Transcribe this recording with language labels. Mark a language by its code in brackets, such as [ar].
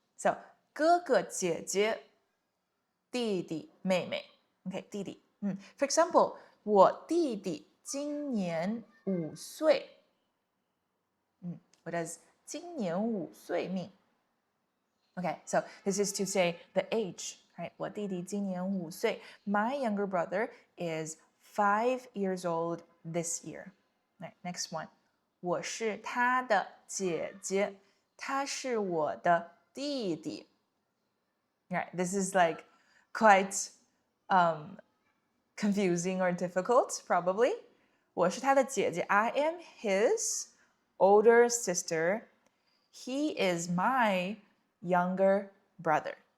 [en] So, [zh] 哥哥姐姐弟弟妹妹. [en] Okay, 弟弟. For example, [zh] 我弟弟今年5岁. [en] What does [zh] 今年5岁 [en] mean? Okay, so this is to say the age, right? [zh] 我弟弟今年5岁. [en] My younger brother is 5 years old this year. Right, next one. [zh] 我是他的姐姐，他是我的弟弟. [en] Right, this is like quite confusing or difficult, probably. [zh] 我是他的姐姐. [en] I am his older sister. He is my younger brother.